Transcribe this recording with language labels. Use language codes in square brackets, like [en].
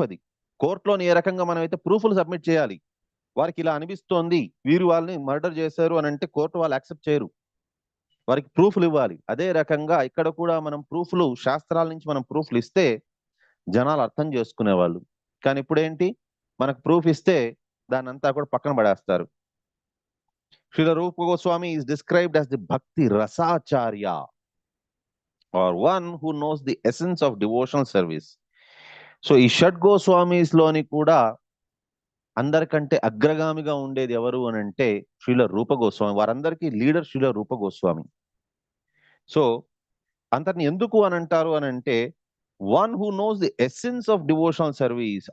[te] అది కోర్టులోని ఏ రకంగా మనం అయితే ప్రూఫ్లు సబ్మిట్ చేయాలి. వారికి ఇలా అనిపిస్తోంది, వీరు వాళ్ళని మర్డర్ చేశారు అని అంటే కోర్టు వాళ్ళు యాక్సెప్ట్ చేయరు, వారికి ప్రూఫ్లు ఇవ్వాలి. అదే రకంగా ఇక్కడ కూడా మనం ప్రూఫ్లు, శాస్త్రాల నుంచి మనం ప్రూఫ్లు ఇస్తే జనాలు అర్థం చేసుకునేవాళ్ళు. కానీ ఇప్పుడు ఏంటి, మనకు ప్రూఫ్ ఇస్తే దాన్ని అంతా కూడా పక్కన పడేస్తారు. [en] Srila Rupa Goswami is described as the Bhakti Rasacharya, or one who knows the essence of devotional service. [te] So ఈ షడ్ గోస్వామీస్ లోని కూడా అందరికంటే అగ్రగామిగా ఉండేది ఎవరు అని అంటే శ్రీల రూప గోస్వామి. వారందరికీ లీడర్ శ్రీల రూప గోస్వామి. సో అతన్ని ఎందుకు అని అంటారు అని అంటే, [en] One who knows the essence of devotional service.